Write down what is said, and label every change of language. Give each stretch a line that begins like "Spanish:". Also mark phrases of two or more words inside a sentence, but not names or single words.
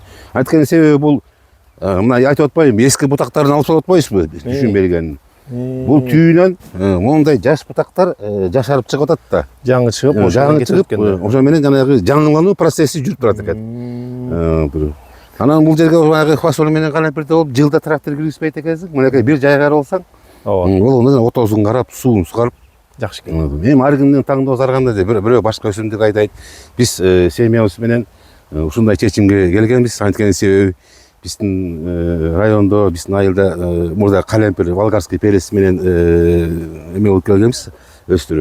Kyrgyz: Айткан себеби бул мына айтып атпайбы, эски бутактарын алып салып атпайсызбы, түшүм бергенин. Бул түйүнөн мондай жаш бутактар жашарып чыгып атат да. Жаңы чыгып, Жаңы чыгып, ошо менен жанагы жаңылануу процесси жүрүп турат экен. Анан бул жерге баягы фасоль менен калемпирде болуп, жылда трактор киргизбейт экенсиң. Мынакей бир жайгар болсаң, ол отозун карап, суун сугарып жакшы экен. Эми ар кимдин таңдоосу ар кандай, бирөө башка өсүмдүк айдайт. Биз семьябыз менен ушундай чечимге келгенбиз. Анткени себеби биздин райондо, биздин айылда мурда калемпир,
Russian: болгарский перец
Kyrgyz: менен эме болуп келгенбиз, өстүрүп.